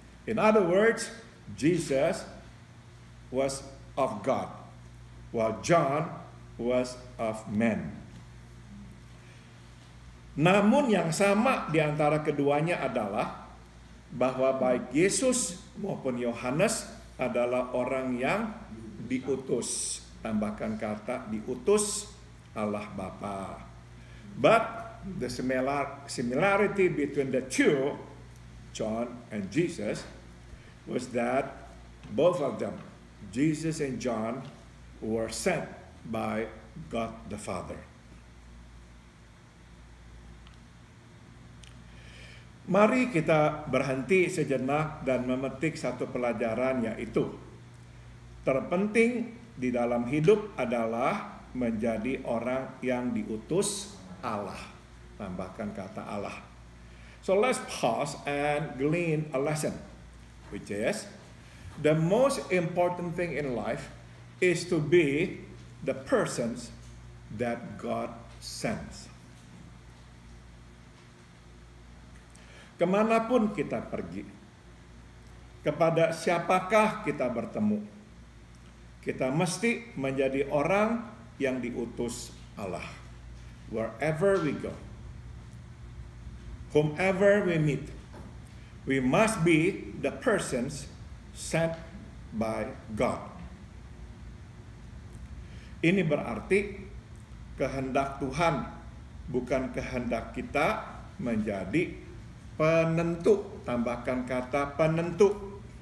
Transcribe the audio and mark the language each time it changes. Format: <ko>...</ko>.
<en>In other words, Jesus was of God, while John was of men.</en> <id>Namun yang sama di antara keduanya adalah bahwa baik Yesus maupun Yohanes adalah orang yang diutus. Tambahkan kata diutus Allah Bapa.</id> <en>But the similarity between the two, John and Jesus, was that both of them, Jesus and John, were sent by God the Father.</en> <id>Mari kita berhenti sejenak dan memetik satu pelajaran, yaitu terpenting di dalam hidup adalah menjadi orang yang diutus Allah. Tambahkan kata Allah.</id> <en>So let's pause and glean a lesson, which is the most important thing in life is to be the persons that God sends.</en> <id>Kemanapun kita pergi, kepada siapakah kita bertemu, kita mesti menjadi orang yang diutus Allah.</id> <en>Wherever we go, whomever we meet, we must be the persons sent by God.</en> <id>Ini berarti kehendak Tuhan, bukan kehendak kita menjadi penentu. Tambahkan kata penentu.</id>